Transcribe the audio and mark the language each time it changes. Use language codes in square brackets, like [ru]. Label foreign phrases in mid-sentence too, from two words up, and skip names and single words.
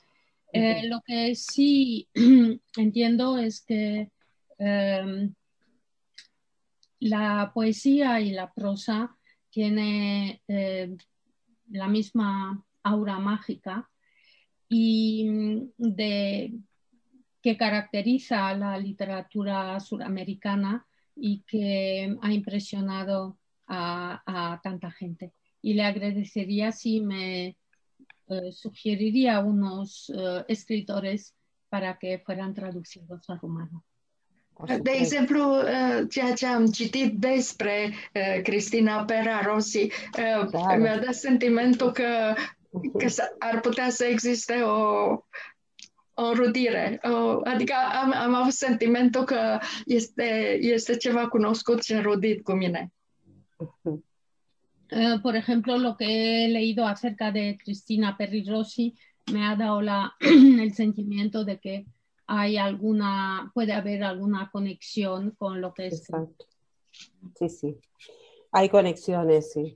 [es] Lo que sí entiendo es que la poesía y la prosa tiene la misma aura mágica y que caracteriza a la literatura suramericana y que ha impresionado a tanta gente. Y le agradecería si me sugeriría unos escritores para que fueran traducidos al rumano. [ro] De exemplu, ceea ce am citit despre Cristina Pera Rossi mi-a dat sentimentul că ar putea să existe o rudire. Adică am avut sentimentul că este ceva cunoscut și înrudit cu mine. [es] Por ejemplo, lo que he leído acerca de Cristina Peri Rossi me ha dado el sentimiento de que puede haber alguna conexión con lo que es. Exacto. Sí, sí. Hay conexiones, sí.